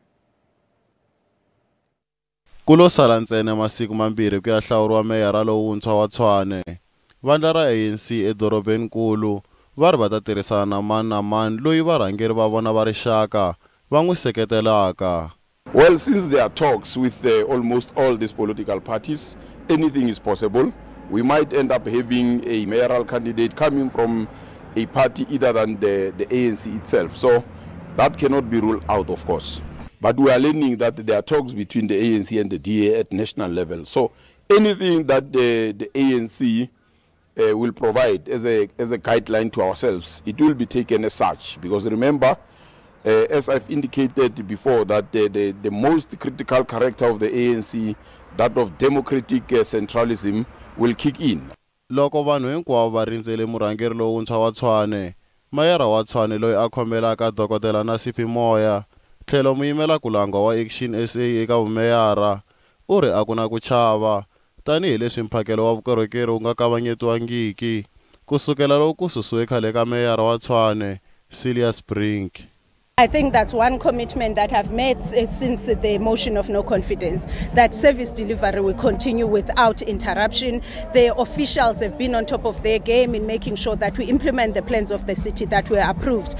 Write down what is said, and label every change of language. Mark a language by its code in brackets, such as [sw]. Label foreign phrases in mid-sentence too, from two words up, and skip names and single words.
[ts] Kulo sala ntsena masiku mambirhi ku ya hlawuriwa meyara lowuntshwa wa Tshwane. Vandla ra ANC edorobenkulu va ri va ta tirhisana na mani na mani loyi varhangeri va vona va rixaka va n'wi seketelaka. [en] Well, since there are talks with almost all these political parties, anything is possible. We might end up having a mayoral candidate coming from a party other than the ANC itself. So that cannot be ruled out, of course. But we are learning that there are talks between the ANC and the DA at national level. So anything that the ANC will provide as a guideline to ourselves, it will be taken as such. Because remember, as I've indicated before, that the most critical character of the ANC, that of democratic centralism, will kick in. [ts] Loko vanhu hinkwavo va rindzele murhangeri lowuntshwa wa Tshwane, mayara wa Tshwane loyi a khomelaka Dokodela Nasifi Moya, tlhelo muyimela kulangwa wa Action SA eka vumeyara, u ri a ku na ku chava, tanihileswi mphakelo wa vukorhokeri wu nga kavanyetiwangiki, kusukela loko ku susiwe khale ka meyara wa Tshwane, Silas Brink. [en] I think that's one commitment that I've made since the motion of no confidence, that service delivery will continue without interruption. The officials have been on top of their game in making sure that we implement the plans of the city that were approved.